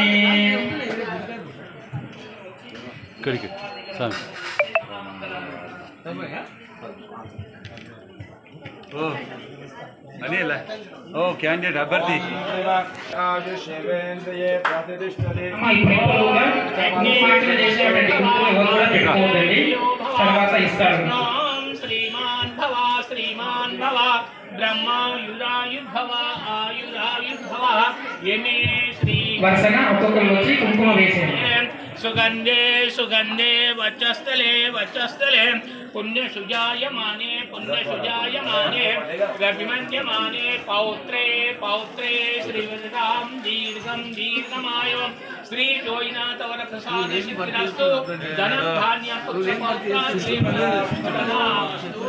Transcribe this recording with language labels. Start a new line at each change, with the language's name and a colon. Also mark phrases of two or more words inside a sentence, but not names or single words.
Telugu: ఇక్కడికి సార్ అనిల్ ఓ క్యాండిడేట్ అభ్యర్థి అమ్మ ఈ ప్రేమలుగా అగ్ని మార్చన చేసినటువంటి కుంకుమ ఎవరు కూడా పెట్టుకోవద్దండి తర్వాత ఇస్తారు
Sanskrit: श्रीमान भव ब्रह्मायुरायुर्भव आयुरायुर्भव येमे श्री
Telugu: వరుసగా ఒక్కొక్కరు వచ్చి కుంకుమ వేసేది
Sanskrit: सुगंधे सुगंधे वचस्थले पुण्यसुजायमाने रविमन्यमाने पौत्रे पौत्रे श्रीवरदां दीर्घं दीर्घमायो श्री जोयिनाथ वर प्रसाद सिद्धिरस्तु धनं धान्यं पुत्रपौत्रान् श्रीवरदास्तु